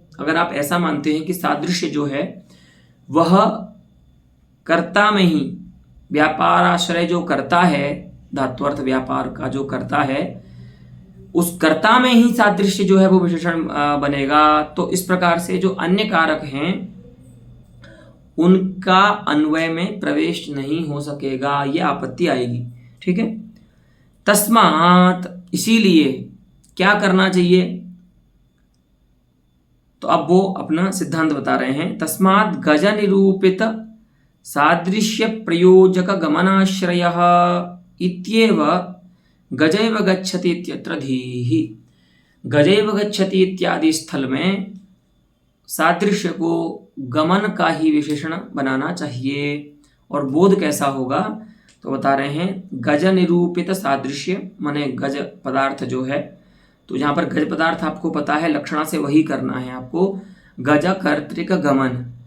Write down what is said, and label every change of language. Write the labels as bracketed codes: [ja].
[hi] अगर आप ऐसा मानते हैं कि सादृश्य जो है वह कर्ता में ही, व्यापाराश्रय जो करता है, धात्वर्थ व्यापार का जो करता है, उस कर्ता में ही सादृश्य जो है वो विशेषण बनेगा, तो इस प्रकार से जो अन्य कारक हैं उनका अन्वय में प्रवेश नहीं हो सकेगा, ये आपत्ति आएगी। ठीक है, तस्मात्, इसीलिए क्या करना चाहिए, तो अब वो अपना सिद्धांत बता रहे हैं। [sa] तस्मात् गज निरूपित सादृश्य प्रयोजक गमनाश्रयः इत्येव गजैव गच्छति इत्यत्र धीहि। [hi] गजैव गच्छति इत्यादि स्थल में सादृश्य को गमन का ही विशेषण बनाना चाहिए। और बोध कैसा होगा, तो बता रहे हैं गज निरूपित सादृश्य, माने गज पदार्थ जो है, तो यहाँ पर गज पदार्थ आपको पता है, लक्षणा से वही करना है आपको, गज कर्तृक गमन।